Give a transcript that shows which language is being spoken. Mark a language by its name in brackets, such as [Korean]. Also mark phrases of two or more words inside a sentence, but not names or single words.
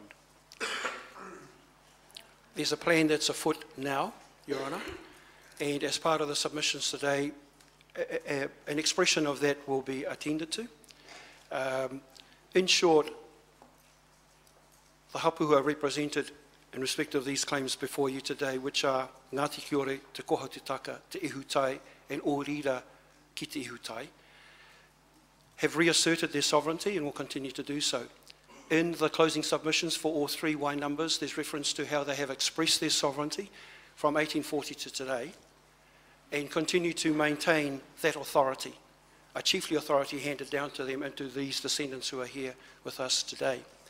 [English] There's a plan that's afoot now, Your Honour, and as part of the submissions today, an expression of that will be attended to. In short, the hapu who are represented in respect of these claims before you today, which are Ngāti Kiore, Te Kohatutaka, Te Ihutai, and Ōrira ki Te Ihutai, have reasserted their sovereignty and will continue to do so. In the closing submissions for all three Y numbers, there's reference to how they have expressed their sovereignty from 1840 to today and continue to maintain that authority, a chiefly authority handed down to them and to these descendants who are here with us today.